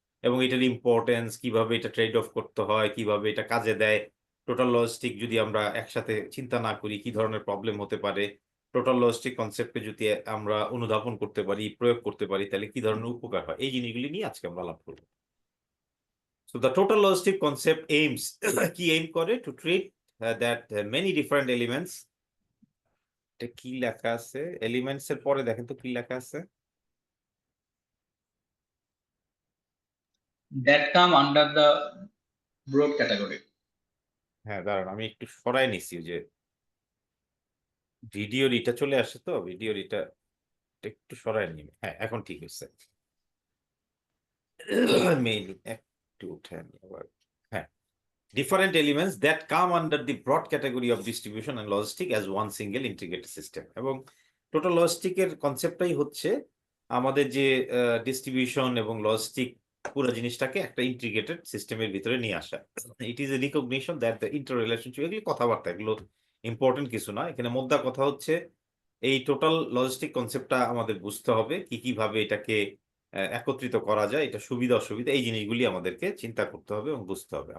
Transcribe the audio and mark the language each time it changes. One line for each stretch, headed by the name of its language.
Bangla: এবং এটার ইম্পর্টেন্স, কিভাবে এটা ট্রেড অফ করতে হয়, কিভাবে এটা কাজে দেয়। টোটাল লজিস্টিক যদি আমরা একসাথে চিন্তা না করি কি ধরনের প্রবলেম হতে পারে, টোটাল লজিস্টিক কনসেপ্টে যদি আমরা অনুধাবন করতে পারি, প্রয়োগ করতে পারি, তাহলে কি ধরনের উপকার হয়, এই জিনিসগুলি নিয়ে আজকে আমরা আলাপ করবো।
English: So the total logistic concept aims
Bangla: কি aim করে
English: to treat that many different elements.
Bangla: এটা কি লেখা আছে, এলিমেন্টস এর পরে দেখেন তো কি লেখা আছে।
English: that come under the broad category.
Bangla: হ্যাঁ দাঁড়ান, আমি একটু সরাই নিছি যে ভিডিওর এটা চলে আসে, তো ভিডিওর এটা একটু সরাই নিই। হ্যাঁ এখন ঠিক আছে। মেইন একটু উঠে নি আবার।
English: হ্যাঁ, different elements that come under the broad category of distribution and logistic as one single integrated system.
Bangla: এবং টোটাল লজিস্টিকের কনসেপ্টটাই হচ্ছে আমাদের যে ডিস্ট্রিবিউশন এবং লজিস্টিক পুরো জিনিসটাকে একটা ইন্টিগ্রেটেড সিস্টেমের ভিতরে নিয়ে আসা।
English: it is a recognition that the inter relationship,
Bangla: এগুলি কথাবার্তা, এগুলো ইম্পর্টেন্ট কিছু না। এখানে মোদ্দা কথা হচ্ছে এই টোটাল লজিস্টিক কনসেপ্টটা আমাদের বুঝতে হবে, কি কিভাবে এটাকে একত্রিত করা যায়, এটা সুবিধা অসুবিধা, এই জিনিসগুলি আমাদেরকে চিন্তা করতে হবে এবং বুঝতে হবে।